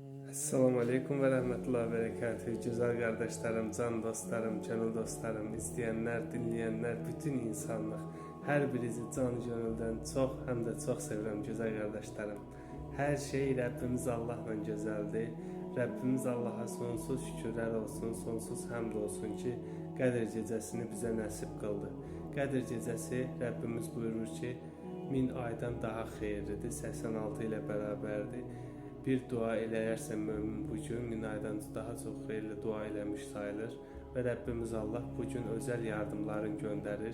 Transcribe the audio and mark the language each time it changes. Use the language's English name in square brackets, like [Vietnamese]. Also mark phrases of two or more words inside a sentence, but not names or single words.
[Arabic] السلام عليكم ورحمة الله وبركاته. [Turkish] Güzel kardeşlerim, can dostlarım, canı dostlarım, isteyenler, dinleyenler, bütün insanlık. Her birinizi can gönülden çok hem de çok seviyorum güzel kardeşlerim. Her şey Rabbimiz Allah'la güzeldi. Rabbimiz Allah'a sonsuz şükürler olsun, sonsuz hamd olsun ki [Azerbaijani] Qədir gecəsini bizə nəsib qıldı. Qədir gecəsi Rabbimiz buyurur ki, 1000 aydan daha xeyirlidir, 86 ilə bərabərdir. Bir dua eləyərsə mömin bu gün 1000 aydan daha çox xeyirli dua eləmiş sayılır və Rəbbimiz Allah bu gün özəl yardımlarını göndərir.